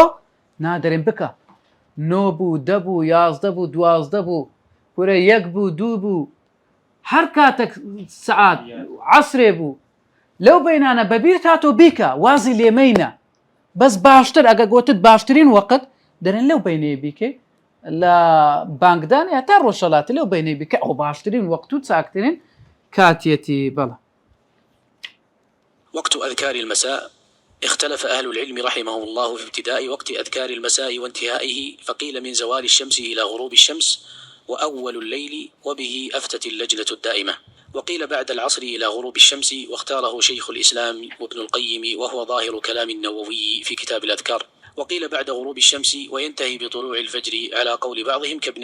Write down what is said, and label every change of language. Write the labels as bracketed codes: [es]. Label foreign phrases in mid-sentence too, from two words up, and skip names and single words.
[ckb] نادەرێن بکە 9 بوو 10 بوو 11 بوو 12 بوو کورە 1 بوو 2 بوو هەر کاتێک سعات عەسرێ بوو لەو بینانە بەبیرت هاتۆ بیکە وازی لێمەینە بەس باشتر ئەگە گوتت باشترین وەقت دەرێن لەو بینەیە بیکەی لە بانگدان تا ڕۆژهەڵاتی لەو بینەی بیکە ئەو باشترین وەقت و چاکترین کاتیەتی بەڵە. [ar] وقت أذكار المساء اختلف أهل العلم رحمهم الله في ابتداء وقت أذكار المساء وانتهائه فقيل من زوال الشمس إلى غروب الشمس وأول الليل وبه أفتت اللجنة الدائمة وقيل بعد العصر إلى غروب الشمس واختاره شيخ الإسلام وابن القيم وهو ظاهر كلام النووي في كتاب الأذكار وقيل بعد غروب الشمس وينتهي بطلوع الفجر على قول بعضهم كابن